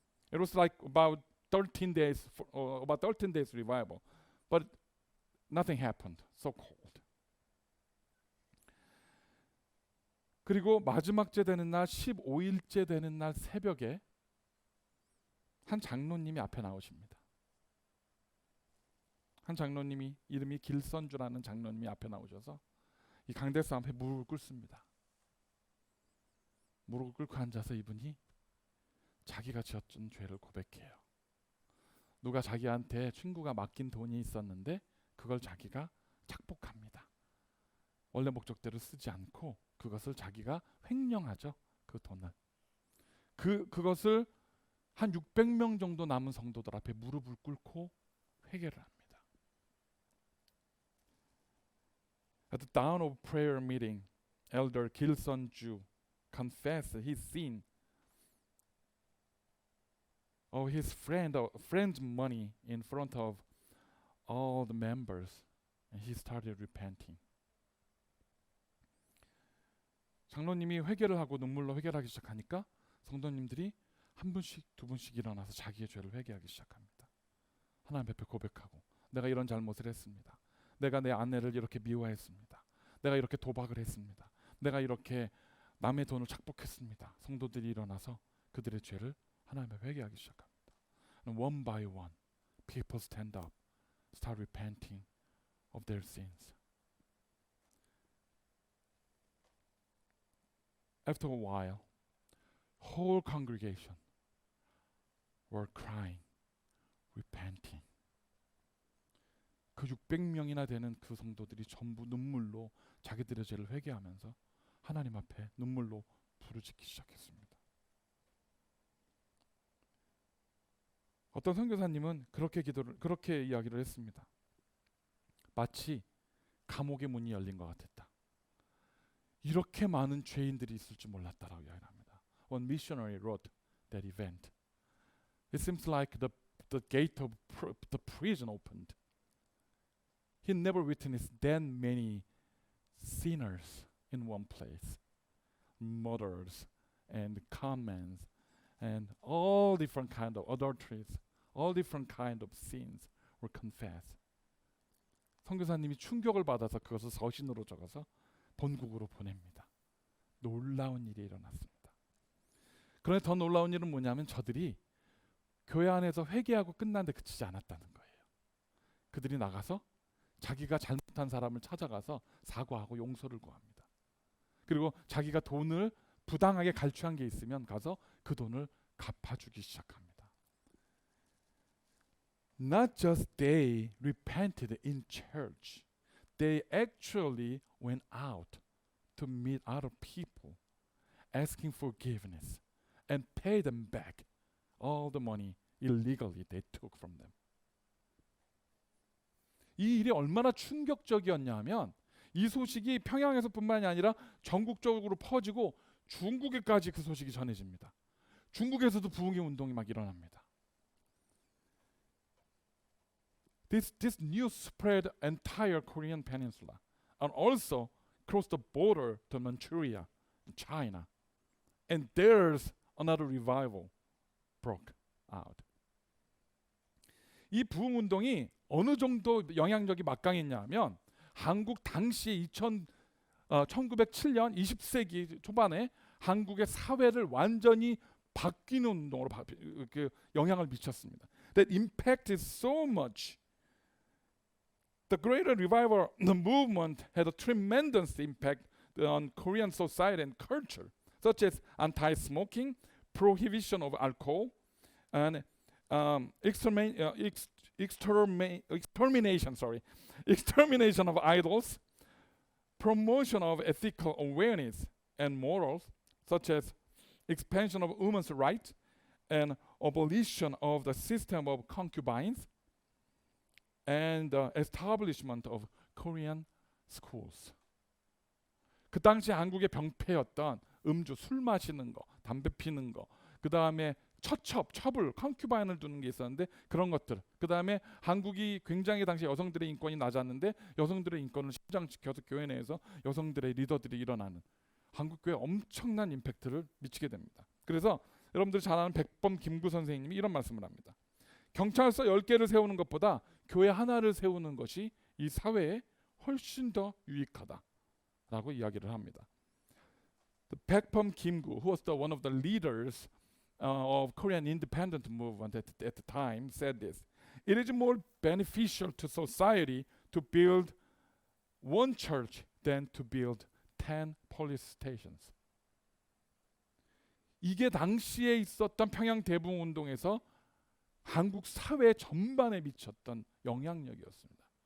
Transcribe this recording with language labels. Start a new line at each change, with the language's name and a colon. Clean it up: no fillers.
English: It was like about 13 days revival, but nothing happened. So cold.
Korean: 그리고 마지막째 되는 날 15일째 되는 날 새벽에 한 장로님이 앞에 나오십니다. 한 장로님이 이름이 길선주라는 장로님이 앞에 나오셔서 이 강대상 앞에 무릎을 꿇습니다. 무릎을 꿇고 앉아서 이분이 자기가 지었던 죄를 고백해요. 누가 자기한테 친구가 맡긴 돈이 있었는데 그걸 자기가 착복합니다. 원래 목적대로 쓰지 않고 그것을 자기가 횡령하죠. 그 돈을. 그것을 한 600명 정도 남은 성도들 앞에 무릎을 꿇고 회개를 합니다.
English: At the dawn of prayer meeting, Elder Gilson Ju confessed his sin of his friend's money in front of all the members, and he started repenting.
Korean: 장로님이 회개를 하고 눈물로 회개를 하기 시작하니까 성도님들이 한 분씩 두 분씩 일어나서 자기의 죄를 회개하기 시작합니다. 하나님 앞에 고백하고 내가 이런 잘못을 했습니다. 내가 내 아내를 이렇게 미워했습니다. 내가 이렇게 도박을 했습니다. 내가 이렇게 남의 돈을 착복했습니다. 성도들이 일어나서 그들의 죄를 하나님 앞에 회개하기 시작합니다.
English: And one by one, people stand up, start repenting of their sins. After a while, whole congregation were crying, repenting.
Korean: 그 600명이나 되는 그 성도들이 전부 눈물로 자기들의 죄를 회개하면서 하나님 앞에 눈물로 부르짖기 시작했습니다. 어떤 선교사님은 그렇게 이야기를 했습니다. 마치 감옥의 문이 열린 것 같았다. 이렇게 많은 죄인들이 있을 줄 몰랐다라고 이야기를 합니다.
English: One missionary wrote that event. It seems like the gate of the prison opened. He never witnessed that many sinners in one place. Murderers and conmens and all different kind of adulteries, all different kind of sins were confessed.
Korean: 선교사님이 충격을 받아서 그것을 서신으로 적어서 본국으로 보냅니다. 놀라운 일이 일어났습니다. 그런데 더 놀라운 일은 뭐냐면 저들이 교회 안에서 회개하고 끝난 데 그치지 않았다는 거예요. 그들이 나가서 자기가 잘못한 사람을 찾아가서 사과하고 용서를 구합니다. 그리고 자기가 돈을 부당하게 갈취한 게 있으면 가서 그 돈을 갚아주기 시작합니다.
English: Not just they repented in church. They actually went out to meet other people, asking forgiveness and pay them back all the money illegally they took from them.
Korean: 이 일이 얼마나 충격적이었냐 하면 이 소식이 평양에서뿐만이 아니라 전국적으로 퍼지고 중국에까지 그 소식이 전해집니다. 중국에서도 부흥의 운동이 막 일어납니다.
English: This news spread entire Korean peninsula and also crossed the border to Manchuria, China. And there's another revival broke out.
Korean: 이 부흥 운동이 어느 정도 영향력이 막강했냐 하면 한국 당시 1907년 20세기 초반에 한국의 사회를 완전히 바뀌는 운동으로 영향을 미쳤습니다.
English: That impact is so much. The Great Revival movement had a tremendous impact on Korean society and culture, such as anti-smoking, prohibition of alcohol, and extermination of idols, promotion of ethical awareness and morals, such as expansion of women's rights and abolition of the system of concubines, and the establishment of Korean schools.
Korean: 그 당시 한국의 병폐였던 음주, 술 마시는 거, 담배 피는 거, 그 다음에 첩을, 컨큐바인을 두는 게 있었는데 그런 것들. 그 다음에 한국이 굉장히 당시 여성들의 인권이 낮았는데 여성들의 인권을 신장시켜서 교회 내에서 여성들의 리더들이 일어나는 한국 교회에 엄청난 임팩트를 미치게 됩니다. 그래서 여러분들이 잘 아는 백범 김구 선생님이 이런 말씀을 합니다. 경찰서 10개를 세우는 것보다 교회 하나를 세우는 것이 이 사회에 훨씬 더 유익하다라고 이야기를 합니다.
English: The Baekpom Kim-gu, who was one of the leaders of Korean independent movement at the time, said this: "It is more beneficial to society to build one church than to build 10 police stations."
Korean: 이게 당시에 있었던 평양 대붕 운동에서 한국 사회 전반에 미쳤던 영향력이었습니다.